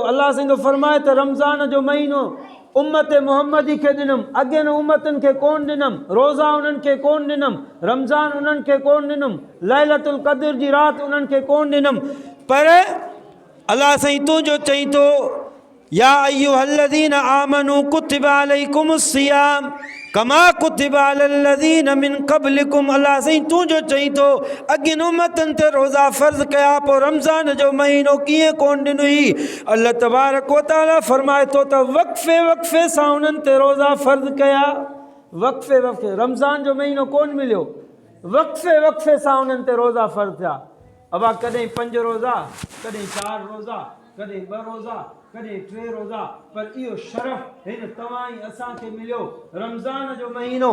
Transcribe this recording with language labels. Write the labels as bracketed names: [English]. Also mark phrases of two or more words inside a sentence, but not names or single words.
[Sindhi] अल्लाह साईं फरमाए त रमज़ान जो महीनो उम्मत मुहम्मदी खे ॾिनमि, अॻियनि उम्मतनि खे कोन ॾिनमि। रोज़ा उन्हनि खे कोन ॾिनमि, रमज़ान उन्हनि खे कोन ॾिनमि, [Arabic] ليلة القدر [Sindhi] जी राति उन्हनि खे कोन ॾिनमि। पर अल्लाह साईं तूं जो चई थो [Arabic] يا أيها الذين آمنوا كتب عليكم الصيام كما كتب على الذين من قبلكم. [Sindhi] अल्लाह साईं तूं जो चई थो अॻियनि उम्मतनि ते रोज़ा फ़र्ज़ कया, पोइ रमज़ान जो महीनो कीअं कोन ॾिनई? [Arabic] الله تبارك وتعالى [Sindhi] फरमाए थो त वक़फ़े वक़फ़े सां उन्हनि ते रोज़ा फ़र्ज़ कया। वक़फ़े वक़फ़े, रमज़ान जो महीनो कोन मिलियो, वक़फ़े वक़फ़े सां उन्हनि ते रोज़ा फ़र्ज़ थिया। अबा कॾहिं 5 रोज़ा, कॾहिं 4 रोज़ा, कॾहिं 2 रोज़ा, कॾहिं 3 रोज़ा, पर इहो शरफ़ हिन तव्हां ई असांखे मिलियो रमज़ान जो महीनो।